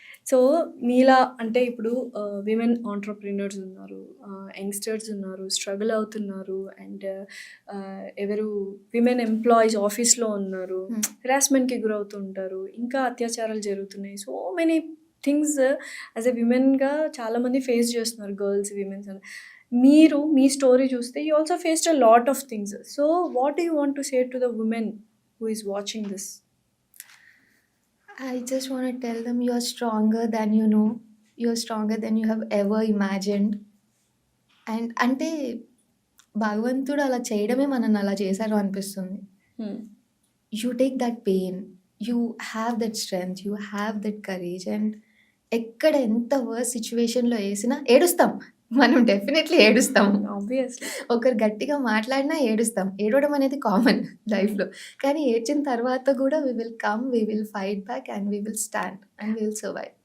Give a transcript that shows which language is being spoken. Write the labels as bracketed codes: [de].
[te] So మీలా అంటే ఇప్పుడు విమెన్ ఆంటర్ప్రినర్స్ ఉన్నారు, యంగ్స్టర్స్ ఉన్నారు, స్ట్రగుల్ అవుతున్నారు, అండ్ ఎవరు విమెన్ ఎంప్లాయీస్ ఆఫీస్లో ఉన్నారు, హెరాస్మెంట్కి గురవుతుంటారు, ఇంకా అత్యాచారాలు జరుగుతున్నాయి. So many things as a విమెన్గా చాలామంది ఫేస్ చేస్తున్నారు, గర్ల్స్, విమెన్స్ అని. మీరు మీ స్టోరీ చూస్తే [en] You also faced a lot of things. So what do you want to say to the women who is watching this? I just want to tell them you are stronger than you know. You are stronger than you have ever imagined. [te] And అంటే భగవంతుడు అలా చేయడమే మనల్ని అలా చేశారు అనిపిస్తుంది. [en] You take that pain, you have that strength, you have that courage. [te] And ఎక్కడ ఎంత వర్స్ సిచ్యువేషన్లో వేసినా ఏడుస్తాం మనం, డెఫినెట్లీ ఏడుస్తాం. [en] obviously [te] ఒకరు గట్టిగా మాట్లాడినా ఏడుస్తాం. ఏడవడం అనేది కామన్ లైఫ్లో. కానీ ఏడ్చిన తర్వాత కూడా [en] We will come, we will fight back, and we will stand, and we will survive.